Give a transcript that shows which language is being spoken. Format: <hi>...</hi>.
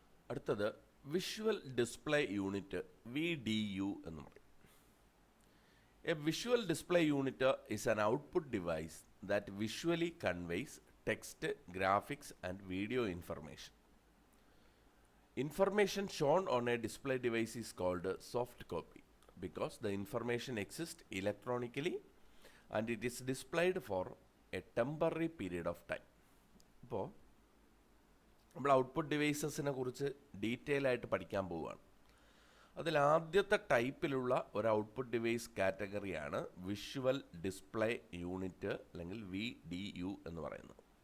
<ml>അടുത്തത് visual display unit, VDU എന്ന് പറയും.</ml> <en>A visual display unit is an output device that visually conveys text, graphics and video information. Information shown on a display device is called soft copy because the information exists electronically and it is displayed for a temporary period of time.</en> <ml>അപ്പോൾ നമ്മൾ output ഡിവൈസസിനെ കുറിച്ച് detail ആയിട്ട് പഠിക്കാൻ പോവുകയാണ്. അതിൽ ആദ്യത്തെ ടൈപ്പിലുള്ള ഒരു output device കാറ്റഗറിയാണ് visual display unit അല്ലെങ്കിൽ VDU എന്ന് പറയുന്നത്.</ml>